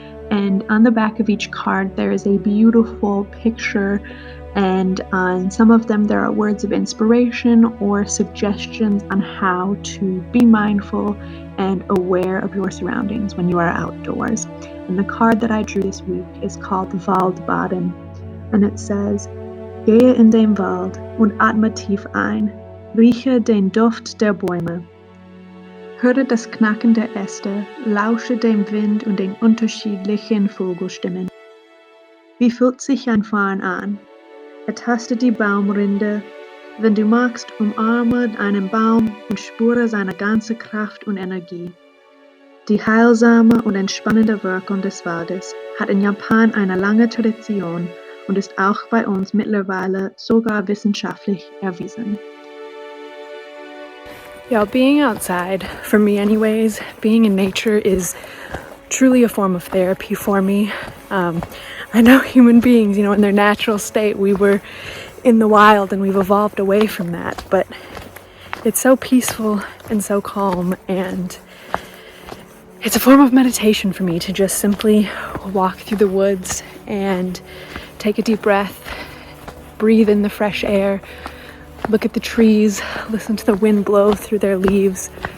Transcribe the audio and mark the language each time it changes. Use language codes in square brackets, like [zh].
[en] And on the back of each card, there is a beautiful picture, and on some of them there are words of inspiration or suggestions on how to be mindful and aware of your surroundings when you are outdoors. And the card that I drew this week is called Waldbaden. [de] And it says, Gehe in den Wald und atme tief ein, rieche den Duft der Bäume. Höre das Knacken der Äste, lausche dem Wind und den unterschiedlichen Vogelstimmen. Wie fühlt sich ein Fahren an? Ertaste die Baumrinde. Wenn du magst, umarme einen Baum und spüre seine ganze Kraft und Energie. Die heilsame und entspannende Wirkung des Waldes hat in Japan eine lange Tradition und ist auch bei uns mittlerweile sogar wissenschaftlich erwiesen. [en] Yeah, being outside, for me anyways, being in nature is truly a form of therapy for me. I know human beings, in their natural state, we were in the wild and we've evolved away from that, but It's so peaceful and so calm, and it's a form of meditation for me to just simply walk through the woods and take a deep breath, breathe in the fresh air, look at the trees, listen to the wind blow through their leaves.